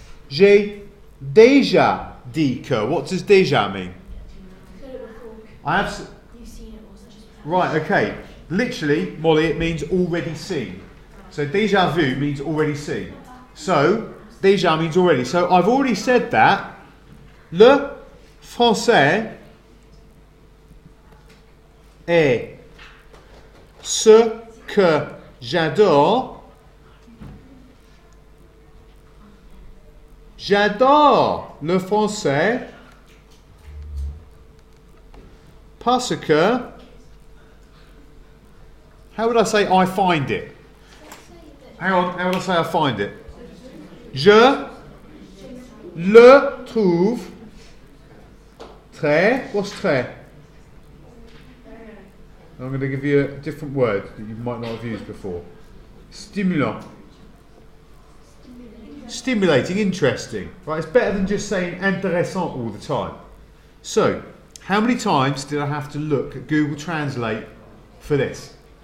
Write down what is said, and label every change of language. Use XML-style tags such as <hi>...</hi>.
<fr>J'ai déjà dit que.</fr> <en>What does déjà mean? I have. You've seen it also. Right, okay. Literally, Molly, it means already seen. So déjà vu means already seen. So, déjà means already. So I've already said that.</en> <fr>Le français est ce que j'adore. J'adore le français parce que,</fr> <en>how would I say I find it? Hang on, how would I say I find it?</en> <fr>Je le trouve très,</fr> <en>what's</en> <fr>très?</fr> <en>I'm going to give you a different word that you might not have used before. Stimulant. Stimulating, interesting. Right, it's better than just saying intéressant all the time. So, how many times did I have to look at Google Translate for this?</en>